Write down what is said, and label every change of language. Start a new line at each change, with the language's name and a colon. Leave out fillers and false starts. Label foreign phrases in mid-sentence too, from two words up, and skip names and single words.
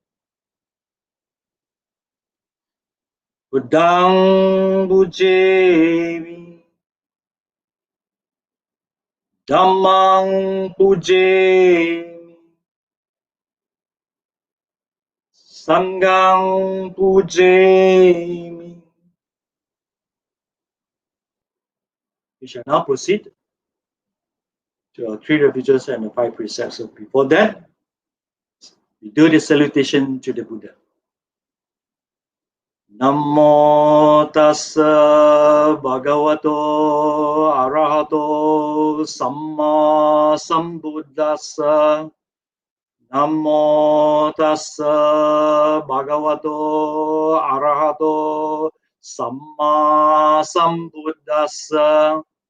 Pali: Buddhang Pujevi, Dhammang Pujevi, Sanghang Pujevi.
English: We shall now proceed to our 3 refuges and the 5 precepts. So before that, we do the salutation to the Buddha.
Pali: Namo tassa bhagavato arahato samma sambuddhassa. Namo tassa bhagavato arahato samma sambuddhassa.